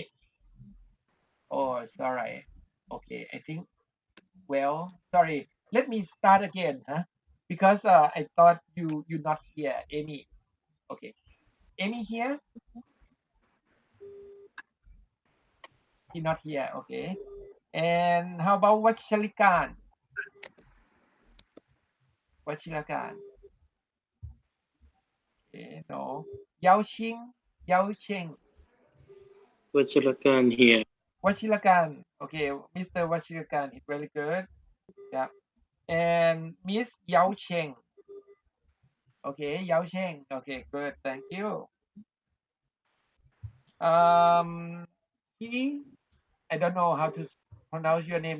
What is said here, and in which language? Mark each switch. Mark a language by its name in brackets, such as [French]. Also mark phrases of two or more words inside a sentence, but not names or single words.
[English] Oh, it's all right. Okay, I think well, sorry. Let me start again, huh? Because I thought you not here, Amy. Okay, Amy here. She not here. Okay. And how about Wachilikan? Wachilikan. Okay, no. Yao Ching. Yao Cheng. วัชิรการ here Wachilikan. Okay, Mr. Wachilikan is very good. Yeah. And Miss Yao Cheng. Okay, Yao Cheng. Okay, good. Thank you. Um, he, I don't know how to pronounce your name.